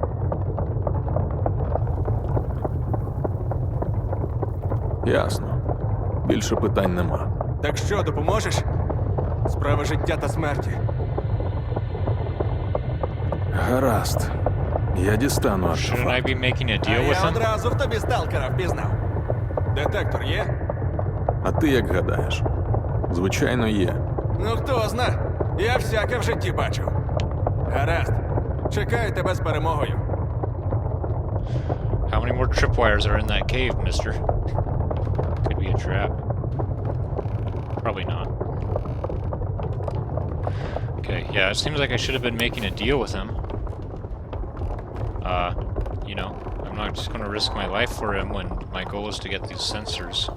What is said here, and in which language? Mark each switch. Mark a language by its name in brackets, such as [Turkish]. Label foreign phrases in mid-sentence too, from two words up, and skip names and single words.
[Ukrainian] Ясно. Більше питань нема. Так що, допоможеш? Справа життя та смерті. Гаразд. Я дістану [English] Shouldn't I [Ukrainian] артефакт. [English] be making a [Ukrainian] А [English] deal with [Ukrainian] я [English] him? [Ukrainian] одразу в тобі сталкера впізнав. Детектор є? А ти як гадаєш? Звичайно, є. Ну хто зна, я всяке в житті бачив. Гаразд, чекаю тебе з перемогою. [English] How many more tripwires are in that cave, mister? Could be a trap. Probably not. Okay, yeah, it seems like I should have been making a deal with him. You know, I'm not just gonna risk my life for him when my goal is to get these sensors.